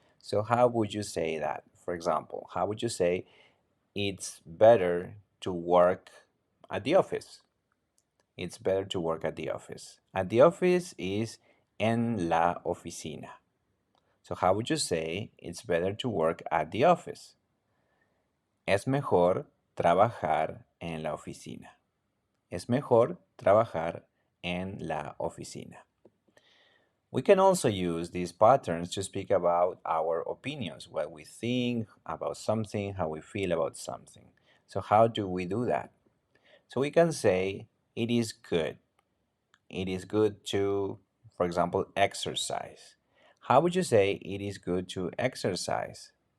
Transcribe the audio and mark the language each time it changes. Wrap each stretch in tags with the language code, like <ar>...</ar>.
<en>So, how would you say that? For example, how would you say it's better to work at the office? It's better to work at the office. At the office is</en> <es>en la oficina.</es> <en>So, how would you say it's better to work at the office?</en> <es>Es mejor trabajar en la oficina. Es mejor trabajar en la oficina.</es> <en>We can also use these patterns to speak about our opinions, what we think about something, how we feel about something. So, how do we do that? So, we can say it is good. It is good to, for example, exercise. How would you say it is good to exercise?</en>